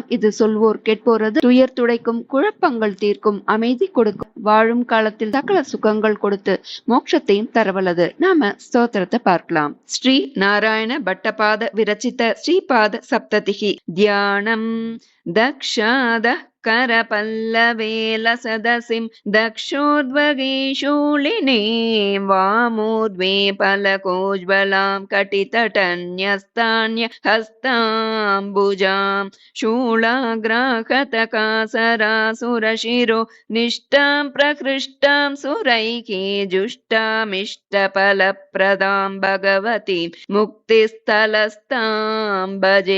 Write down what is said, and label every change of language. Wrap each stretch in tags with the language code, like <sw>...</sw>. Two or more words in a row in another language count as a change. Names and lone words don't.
<ta>இது சொல்வோர் கேட்போரது துயர் துடைக்கும், குழப்பங்கள் தீர்க்கும், அமைதி கொடுக்கும், வாழும் காலத்தில் சகல சுகங்கள் கொடுத்து மோட்சத்தையும் தரவல்லது. நாம ஸ்தோத்திரத்தை பார்க்கலாம்.</ta> <sa>श्री नारायण भट्टपाद विरचित श्रीपाद सप्ततिकी ध्यानम्. தக்ஷாத करपल्लवेलसदसिं दक्षोद्वगे शूलिने वामोद्वे पलकोज्ज्वलां कटितटन्यस्तान्य हस्ताम्बुजां शूलाग्राहतकासरासुरशिरो निष्टां प्रकृष्टां सुरैके जुष्टामिष्टफलप्रदां भगवतीं मुक्तिस्थलस्तां भजे.</sa>